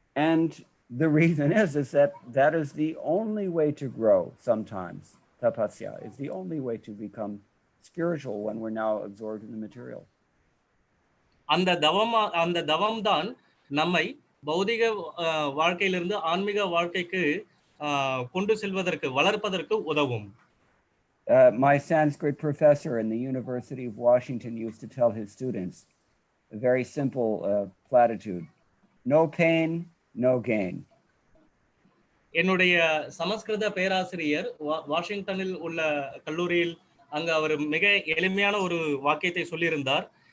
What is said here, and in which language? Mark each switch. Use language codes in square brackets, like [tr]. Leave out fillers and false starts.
[en] And the reason is that is the only way to grow sometimes. Tapasya is the only way to become spiritual when we're now absorbed in the material. [ta] அந்த தவம் தான் நம்மை பௌதிக வாழ்க்கையிலிருந்து ஆன்மீக வாழ்க்கைக்கு கொண்டு செல்வதற்கு, வளர்ப்பதற்கு உதவும். [en] My Sanskrit professor in the University of Washington used to tell his students a very simple platitude: no pain, no gain. [ta] என்னுடைய சமஸ்கிருத பேராசிரியர் வாஷிங்டனில் உள்ள கல்லூரியில் அங்கு அவர் மிக எளிமையான ஒரு வாக்கியத்தை சொல்லியிருந்தார்.